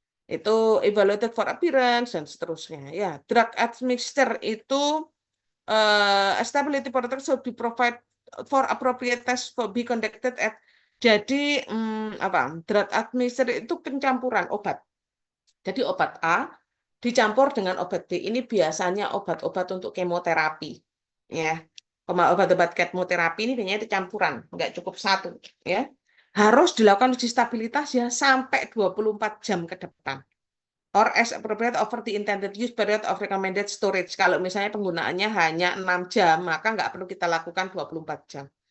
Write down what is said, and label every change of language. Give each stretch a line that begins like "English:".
English: Itu evaluated for appearance dan seterusnya ya. Drug admixture itu stability protocol should be provide for appropriate test for be conducted at, jadi drug admixture
Indonesian: itu pencampuran obat. Jadi obat A dicampur dengan obat B. Ini biasanya obat-obat untuk kemoterapi ya. Obat-obat kemoterapi ini biasanya itu campuran, nggak cukup satu ya. Harus dilakukan uji stabilitas ya sampai 24 jam ke depan.
English: Or as appropriate over the intended use period of recommended storage.
Indonesian: Kalau misalnya penggunaannya hanya 6 jam, maka nggak perlu kita lakukan 24 jam.